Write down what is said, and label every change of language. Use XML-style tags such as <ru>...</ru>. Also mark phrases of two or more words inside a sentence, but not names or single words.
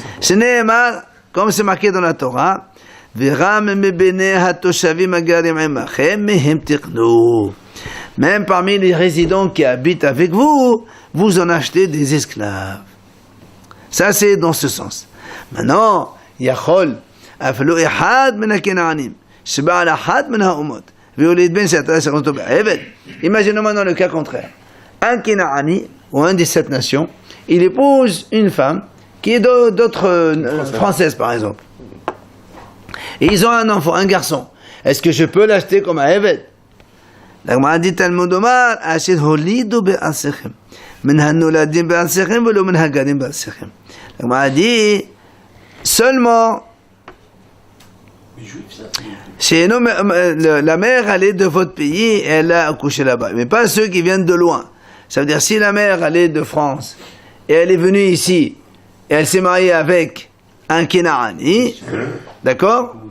<fr>Ce n'est pas, comme c'est marqué dans la Torah, même parmi les résidents qui habitent avec vous, vous en achetez des esclaves. Ça c'est dans ce sens. Maintenant,</fr> <he>יכול, אפילו אחד מן הכנענים, שבעל אחת מן האומות, והוליד בן שאתה שרותו בעבד.</he> <fr>Imaginons maintenant le cas contraire. Un Kenaani, ou un des 7 nations, il épouse une femme qui est d'autres françaises par exemple. Et ils ont un enfant, un garçon. Est-ce que je peux l'acheter comme un Eved? La Gemara dit</fr> <he>תלמוד לומר, אשר הולידו בארצכם, מן הנולדים בארצכם, ולא מן הגדים בארצכם.</he> <fr>La Gemara dit seulement chez nous, la mère elle est de votre pays et elle a accouché là-bas, mais pas ceux qui viennent de loin. Ça veut dire si la mère elle est de France et elle est venue ici et elle s'est mariée avec un Kenaani, d'accord?</fr>